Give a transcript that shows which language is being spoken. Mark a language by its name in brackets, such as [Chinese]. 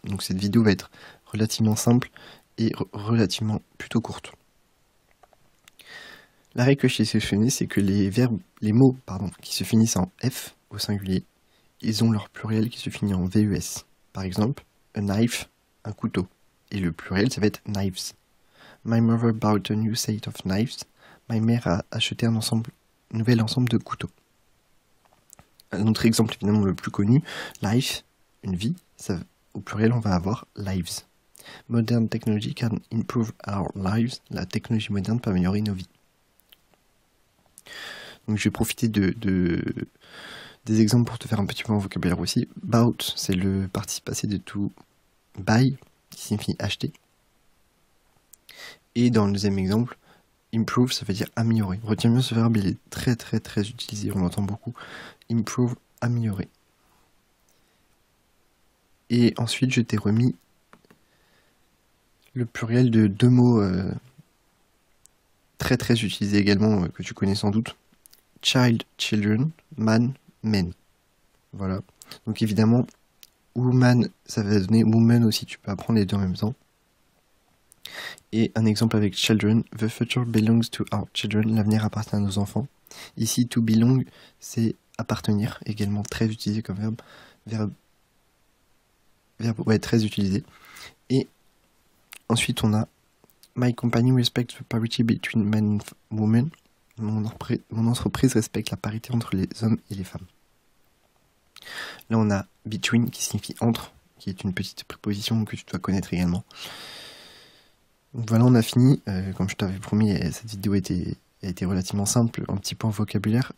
[French] Donc cette vidéo va être relativement simple et relativement plutôt courte. La règle que je t'ai sélectionnée, c'est que les mots qui se finissent en F au singulier, ils ont leur pluriel qui se finit en VES. Par exemple, a knife, un couteau. Et le pluriel, ça va être knives. [English] My mother bought a new set of knives. [French] Ma mère a acheté un nouvel ensemble de couteaux. Un autre exemple, évidemment, le plus connu, life, une vie. Au pluriel, on va avoir lives. [English] Modern technology can improve our lives. [French] La technologie moderne peut améliorer nos vies. Donc, je vais profiter des exemples pour te faire un petit peu en vocabulaire aussi. Bought, c'est le participe passé de to buy, qui signifie acheter. Et dans le deuxième exemple, improve, ça veut dire améliorer. Retiens bien ce verbe, il est très utilisé, on l'entend beaucoup. Improve, améliorer. Et ensuite, je t'ai remis le pluriel de deux mots très utilisés également, que tu connais sans doute. Child, children, man, men. Voilà. Donc évidemment, woman, ça va donner woman aussi, tu peux apprendre les deux en même temps. Et un exemple avec children, [English] the future belongs to our children, [French] l'avenir appartient à nos enfants. Ici, to belong, c'est appartenir, également très utilisé comme verbe ouais, très utilisé. Et ensuite, on a [English] my company respects the parity between men and women. [French] Mon entreprise respecte la parité entre les hommes et les femmes. Là, on a between qui signifie entre, qui est une petite préposition que tu dois connaître également. Donc voilà, on a fini. Comme je t'avais promis, cette vidéo a été relativement simple, un petit peu en vocabulaire.